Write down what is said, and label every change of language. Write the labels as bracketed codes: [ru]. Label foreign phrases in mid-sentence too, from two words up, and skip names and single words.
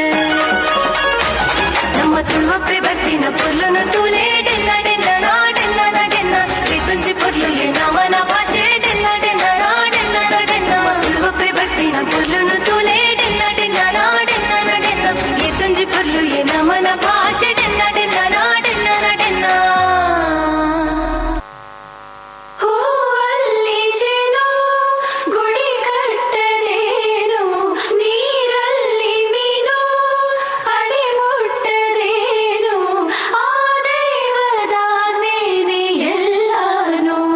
[tcy] ನಮ್ಮ ತುಳುವಪ್ಪೆ ಬರ್ಪಿನ ಪೊರ್ಲುನು ತೂಲೆ ಡೆನ್ನ ಡೆನ್ನ ನಾ ಡೆನ್ನ ನಡೆನ್ನ ವಿತುಂಜಿ ಪೊರ್ಲು ಏನ ಮನ ಭಾಷೆ ಡೆನ್ನ ಡೆನ್ನ ನಾ ಡೆನ್ನ ನಡೆನ್ನ ತುಳುವಪ್ಪೆ ಬರ್ಪಿನ ಪೊರ್ಲುನು ತೂಲೆ ಡೆನ್ನ ಡೆನ್ನ ನಾ ಡೆನ್ನ ನಡೆನ್ನ ವಿತುಂಜಿ ಪೊರ್ಲು ಏನ ಮನ ಭಾಷೆ ಡೆನ್ನ ಡೆನ್ನ ನಾ ಡೆನ್ನ ನಡೆನ್ನ [kn] ಹೂವಲ್ಲಿ ಜೇನು ಗುಡಿ ಕಟ್ಟದೇನು ನೀರಲ್ಲಿ ಮೀನು ಅಡಿ ಮುಟ್ಟದೇನು ಆ ದೈವದಾಜ್ಞೆನೇ ಎಲ್ಲಾನು